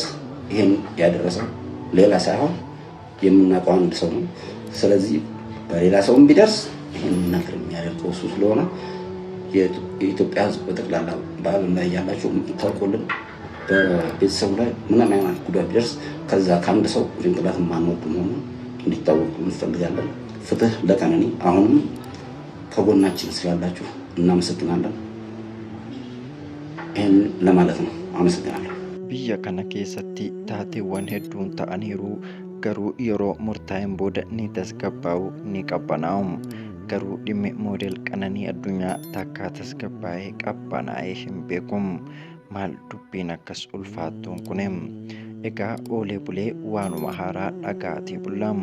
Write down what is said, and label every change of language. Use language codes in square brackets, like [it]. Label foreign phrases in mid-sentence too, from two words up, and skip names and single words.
[am] ይሄን ያደረሰው ሌላ ሳይሆን የምናውቀው አንድ ሰው ነው። ስለዚህ በሌላ ሰውም ቢደርስ ይሄን ነገር የሚያደርገው እሱ ስለሆነ የኢትዮጵያ ሕዝብ በጠቅላላ በዓለም ላይ ያላችሁ ታውቁልን በቤተሰቡ ላይ ምንም አይነት ጉዳት ቢደርስ ከዛ ከአንድ ሰው ጭንቅላት ማንወድ መሆኑን እንዲታወቅ እንፈልጋለን። ፍትህ ለቀነኒ። አሁንም ከጎናችን ስላላችሁ እናመሰግናለን። ይህን ለማለት ነው። አመሰግናለሁ። [om] Biyya kana keessatti taateewwan hedduun ta'aniiru garuu yeroo murtaa'een booda ni tasgabbaa'u ni qabbanaa'u. Garuu dhimmi moodel Qananii Addunyaa takka tasgabbaa'ee qabbanaa'ee hin beeku. Maal dubbiin akkas ulfaattuun kun? Egaa oolee bulee waanuma haaraa dhagaatii bullaam.